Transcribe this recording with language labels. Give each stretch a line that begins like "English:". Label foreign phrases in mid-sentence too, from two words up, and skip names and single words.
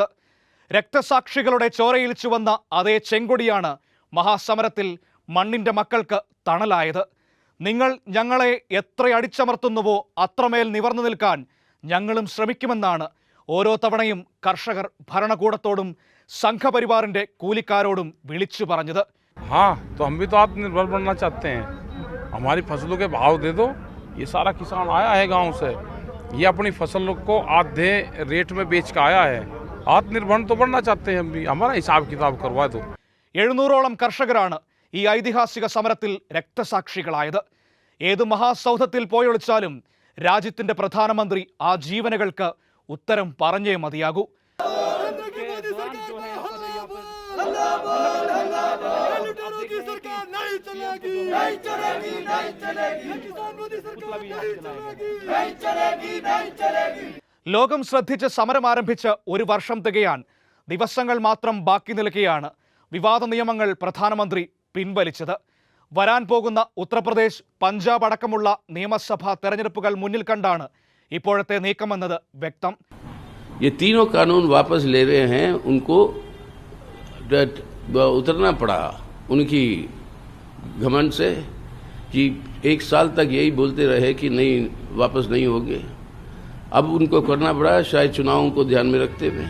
Malayalam: രക്തസാക്ഷികളുടെ ചോരയിൽ ചുവന്ന അതേ ചെങ്കൊടിയാണ് മഹാസമരത്തിൽ മണ്ണിന്റെ മക്കൾക്ക് തണലായത്. നിങ്ങൾ ഞങ്ങളെ എത്ര അടിച്ചമർത്തുന്നുവോ അത്രമേൽ നിവർന്നു നിൽക്കാൻ ഞങ്ങളും ശ്രമിക്കുമെന്നാണ് ഓരോ തവണയും കർഷകർ ഭരണകൂടത്തോടും സംഘപരിവാറിന്റെ കൂലിക്കാരോടും വിളിച്ചു പറഞ്ഞത്.
Hindi: हाँ, तो हम भी तो आत्मनिर्भर बनना चाहते हैं। हमारी फसलों के भाव दे दो। ये सारा किसान आया है गांव से, ये अपनी फसलों को आधे रेट में बेच के आया है। आत्मनिर्भर तो बनना चाहते हैं हम भी, हमारा हिसाब किताब करवा दो।
Malayalam: 700ഓളം കർഷകരാണ് ഈ ഐതിഹാസിക സമരത്തിൽ രക്തസാക്ഷികളായത്. ഏത് മഹാസൗധത്തിൽ പോയൊളിച്ചാലും രാജ്യത്തിന്റെ പ്രധാനമന്ത്രി ആ ജീവനുകൾക്ക് ഉത്തരം പറഞ്ഞേ മതിയാകൂ. ലോകം ശ്രദ്ധിച്ച് സമരം ആരംഭിച്ച് 1 വർഷം തികയാൻ ദിവസങ്ങൾ മാത്രം ബാക്കി നിൽക്കെയാണ് വിവാദ നിയമങ്ങൾ പ്രധാനമന്ത്രി പിൻവലിച്ചത്. വരാൻ പോകുന്ന ഉത്തർപ്രദേശ്, പഞ്ചാബ് അടക്കമുള്ള നിയമസഭാ തെരഞ്ഞെടുപ്പുകൾ മുന്നിൽ കണ്ടാണ് ഇപ്പോഴത്തെ നീക്കമെന്നത് വ്യക്തം.
Hindi: ये तीनों कानून वापस ले रहे हैं, उनको उतरना पड़ा उनकी घमंड से कि 1 साल तक यही बोलते रहे कि नहीं, वापस नहीं होंगे। अब उनको करना पड़ा, शायद चुनावों को ध्यान में रखते हुए।